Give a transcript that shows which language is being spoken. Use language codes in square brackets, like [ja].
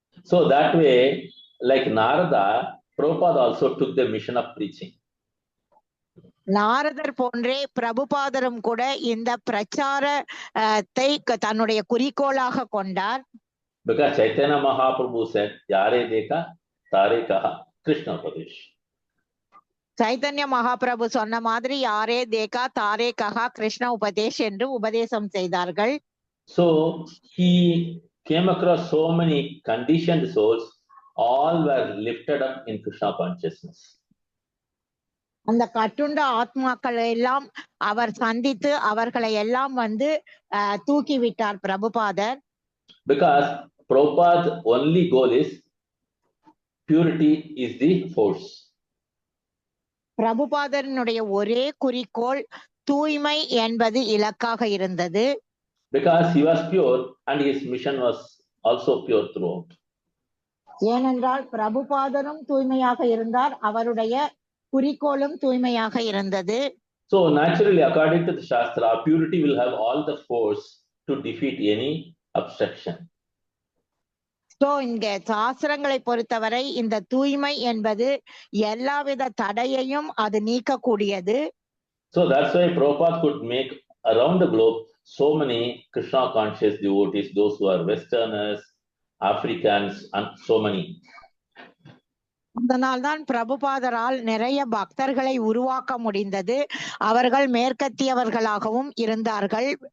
[en] So that way, like Narada, Prabhupada also took the mission of preaching. [ta] நாரதர் போன்றே பிரபுபாதரும் கூட இந்த பிரச்சாரத்தை தன்னுடைய குறிக்கோளாக கொண்டார். [en] Because Chaitanya Mahaprabhu said, [bn] "Yare dekha, tare kaha, Krishna Upadesh." [ta] Chaitanya Mahaprabhu சொன்ன மாதிரி யாரே தேகா தாரே கஹா கிருஷ்ண உபதேஷ் என்று உபதேசம் செய்தார்கள். [en] So he came across so many conditioned souls, all were lifted up in Krishna consciousness. [ta] அந்த கட்டுண்ட ஆத்மாக்களை எல்லாம் அவர் சந்தித்து அவர்களை எல்லாம் தூக்கி விட்டார் பிரபுபாதர். [en] Because Prabhupada's only goal is purity is the force. [ta] பிரபுபாதரினுடைய ஒரே குறிக்கோள் தூய்மை என்பது இலக்காக இருந்தது. [en] Because he was pure and his mission was also pure throughout. [ta] ஏனென்றால் பிரபுபாதரும் தூய்மையாக இருந்தார், அவருடைய குறிக்கோளும் தூய்மையாக இருந்தது. [en] So naturally, according to the Shastra, purity will have all the force to defeat any obstruction. [ta] So இங்க சாஸ்திரங்களை பொறுத்தவரை இந்த தூய்மை என்பது எல்லாவித தடையையும் அது நீக்கக்கூடியது. [en] So that's why Prabhupada could make around the globe so many Krishna conscious devotees, those who are Westerners, Africans, and so many. [ta] அதனால்தான் பிரபுபாதரால் நிறைய பக்தர்களை உருவாக்க முடிந்தது. அவர்கள் மேற்கத்தியவர்களாகவும் இருந்தார்கள்.